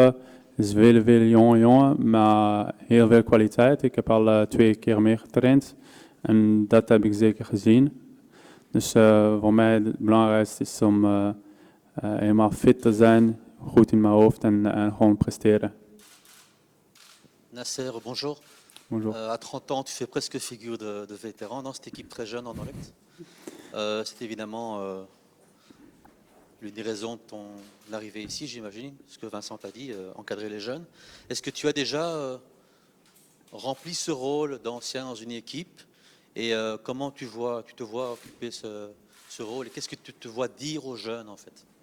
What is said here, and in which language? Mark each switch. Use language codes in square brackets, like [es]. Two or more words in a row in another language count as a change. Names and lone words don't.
[nl] Er is veel jongen, maar heel veel kwaliteit. Ik heb al 2 keer meer getraind. En dat heb ik zeker gezien. Dus voor mij het belangrijkste is om helemaal fit te zijn, goed in mijn hoofd en gewoon presteren. [fr] Nasser, bonjour. Bonjour. À 30 ans, tu fais presque figure de vétéran dans cette équipe très jeune en Anderlecht. C'est évidemment l'une des raisons de ton arrivée ici, j'imagine, ce que Vincent t'a dit, encadrer les jeunes. Est-ce que tu as déjà rempli ce rôle d'ancien dans une équipe et comment tu te vois occuper ce rôle et qu'est-ce que tu te vois dire aux jeunes en fait?